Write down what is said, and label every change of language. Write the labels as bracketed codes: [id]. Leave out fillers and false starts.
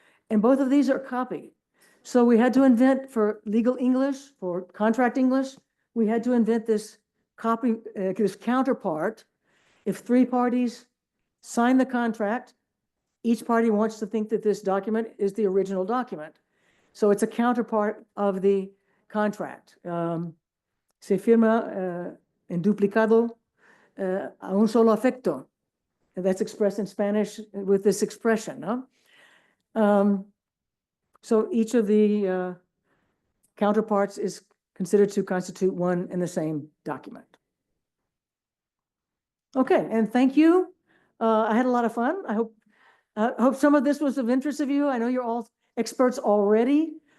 [en] And both of these are copy. So we had to invent, for legal English, for contract English, we had to invent this copy, this counterpart. If 3 parties sign the contract, each party wants to think that this document is the original document. So it's a counterpart of the contract. [es] Se firma en duplicado a un solo afecto. [en] And that's expressed in Spanish with this expression. No? So each of the counterparts is considered to constitute one and the same document. Okay, and thank you. I had a lot of fun. I hope some of this was of interest of you. I know you're all experts already.